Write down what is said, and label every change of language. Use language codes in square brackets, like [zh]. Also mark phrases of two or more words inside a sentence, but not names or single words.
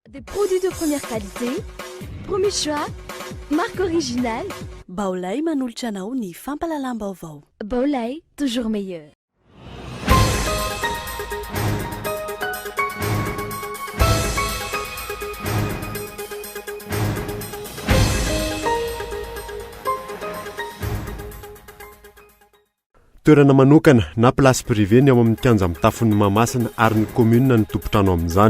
[fr] Des produits de première qualité, premier choix, marque originale. [mg] Baolay manolotra anao ny fampalalam-baovao. [fr] Baolay, toujours meilleur. [mg] Toerana manokana na plasy privé ny ao amin'ny kianja mitafon'ny Mahamasina ary ny commune ny tompotrano amin'izany.